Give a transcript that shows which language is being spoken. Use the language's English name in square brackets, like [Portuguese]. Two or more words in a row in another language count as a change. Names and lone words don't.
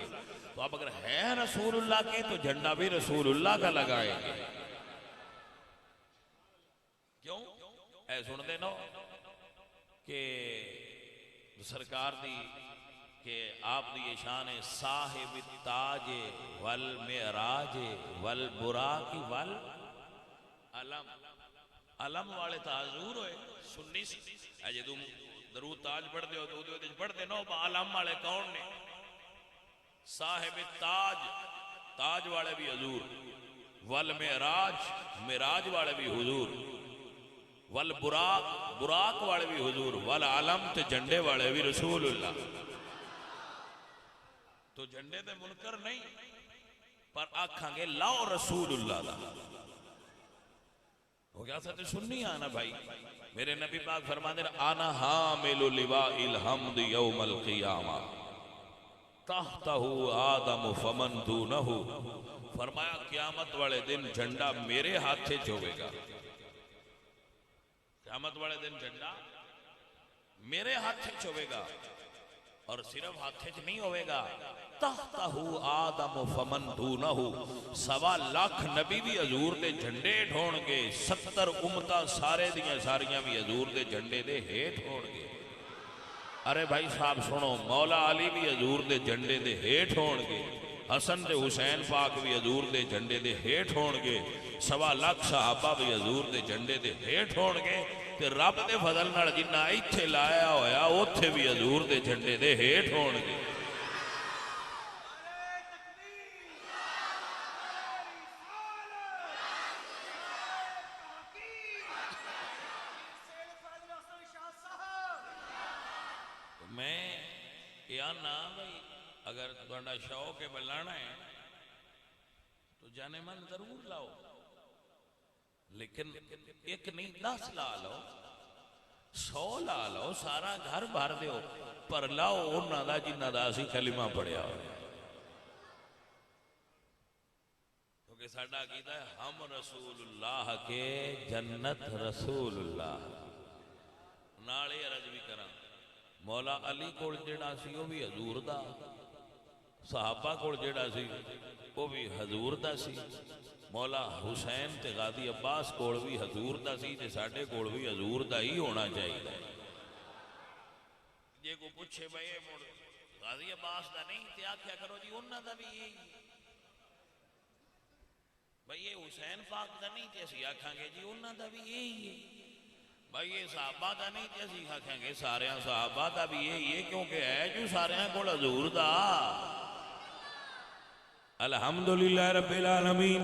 [Urdu] تو اب اگر ہیں رسول اللہ کے تو جھنڈا بھی رسول اللہ کا لگائیں گے. [Punjabi] کیوں اے سن دے نو کہ سرکار دی کہ آپ دی یہ شان ہے [Arabic] صاحب التاج والمعراج والبراق والعلم. [Punjabi] علم والے تحضور ہوئے سنی سی. اے جدو درود تاج پڑھ دے ہو تو پڑھ دے نو علم والے کون نے؟ [Arabic] صاحب التاج، [Punjabi] تاج والے بھی حضور، والمعراج معراج والے بھی حضور، والبراق براق والے بھی حضور، والعلم تے جھنڈے والے بھی رسول اللہ۔ تو جھنڈے تے منکر نہیں، پر آکھاں گے لاؤ رسول اللہ دا ہو گیا ساتھ سننی آنا بھائی۔ میرے نبی پاک فرمانے آنا [Arabic] حامل لواء الحمد یوم القیامہ تحتہ آدم فمن دونہ، [Punjabi] فرمایا قیامت والے دن جھنڈا میرے ہاتھے ہوئے گا، قیامت والے دن جھنڈا میرے ہاتھے ہوئے گا، اور صرف ہاتھے چ نہیں ہوئے گا، [Arabic] تحتہ آدم فمن دونہ، [Punjabi] 1.25 لاکھ نبی بھی حضور دے جھنڈے ڈھون گے، 70 امتاں سارے دیاں ساریاں بھی حضور دے جھنڈے دے ہیٹھ ڈھون گے۔ ارے بھائی صاحب سنو، مولا علی بھی حضور دے جھنڈے دے ہیٹھ ڈھون گے، حسن تے حسین پاک بھی حضور دے جھنڈے دے ہیٹھ ڈھون گے، 1.25 لاکھ صحابہ بھی حضور دے جھنڈے دے ہیٹھ ڈھون گے، تے رب دے فضل نال جنہ ایتھے لایا ہویا اوتھے بھی حضور دے جھنڈے دے ہیٹھ ڈھون گے۔ میں یہ آنا بھائی اگر تھوڑا شوق ہے بلانا ہے تو جانے من ضرور لاؤ، [Urdu] لیکن ایک نہیں 10 لا لو، 100 لا لو، [Punjabi] سارا گھر بھر دیو، پر لاؤ انہاں دا جنہاں دا اسی کلمہ پڑھیا ہو، کیونکہ ساڈا عقیدہ ہے [Urdu] ہم رسول اللہ کے [Punjabi] جنت رسول اللہ۔ نالے عرض بھی کراں مولا علی کول جڑا سی وہ بھی حضور دا، صحابہ کول جڑا سی وہ بھی حضور دا سی، مولا حسین تے غازی عباس کول بھی حضور دا سی، تے ساڈے کول بھی حضور دا ہی ہونا چاہیے۔ جے کو پوچھے بھائی غازی عباس دا نہیں تے آکھیا کرو جی انہاں دا بھی یہی، بھائی یہ حسین پاک دا نہیں تے اسی آکھاں گے جی انہاں دا بھی یہی ہے، بھائی یہ صحابہ دا نہیں تے اسی آکھاں گے سارے صحابہ دا بھی یہی ہے، کیونکہ ہے جو سارے کول حضور دا۔ [Arabic] الحمدللہ رب العالمین۔